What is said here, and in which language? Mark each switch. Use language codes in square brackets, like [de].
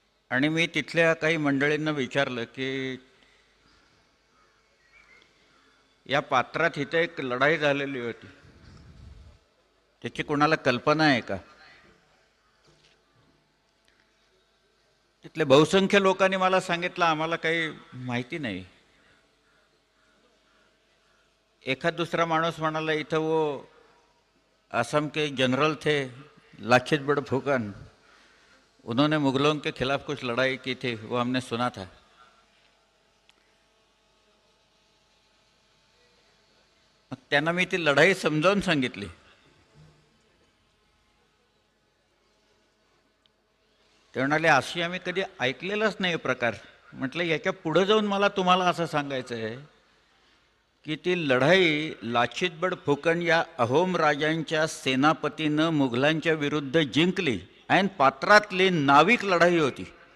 [mr] आणि मी तिथल्या काही मंडळींना विचारलं की या पात्रात इथे एक लढाई झालेली होती, त्याची कोणाला कल्पना आहे का? तिथले बहुसंख्य लोकांनी मला सांगितलं आम्हाला काही माहिती नाही. एखाद दुसरा माणूस म्हणाला [hi] इथं वो असम के जनरल थे लाखित बड़फुकन, उन्होंने मुगलों के खिलाफ कुछ लड़ाई की थी, वो हमने सुना था. [mr] मग त्यांना मी ती लढाई समजावून सांगितली. ते म्हणाले अशी आम्ही कधी ऐकलेलाच नाही प्रकार. म्हटलं याच्या पुढं जाऊन मला तुम्हाला असं सांगायचं आहे की ती लढाई लाचित बडफुकन या अहोम राजांच्या सेनापतीनं मुघलांच्या विरुद्ध जिंकली आणि पात्रातली नाविक लढाई होती.